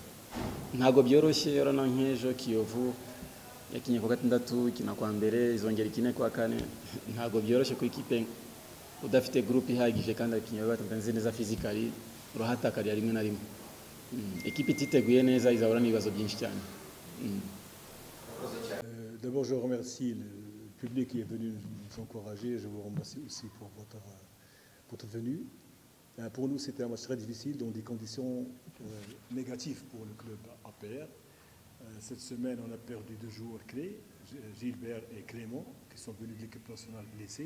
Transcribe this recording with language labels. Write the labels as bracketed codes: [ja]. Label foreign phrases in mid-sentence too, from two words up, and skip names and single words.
[rw] Ntago byoroshye, yorana nk'ejo Kiyovu yakinye kwa gatandatu, ikina kwa mbere, izongera ikine kwa kane. Ntago byoroshye ku ikipe udafite groupe ihagije kandi abakinnyi batanze neza physically, urahatakarira rimwe na rimwe. Équipe ititeguye neza izahura n'ibibazo byinshi cyane. [fr] D'abord, je remercie le public qui est venu nous encourager. Je vous remercie aussi pour votre venue. Pour nous, c'était un match très difficile dans des conditions négatives pour le club APR. Cette semaine, on a perdu 2 joueurs clés, Gilbert et Clément, qui sont venus de l'équipe nationale blessés.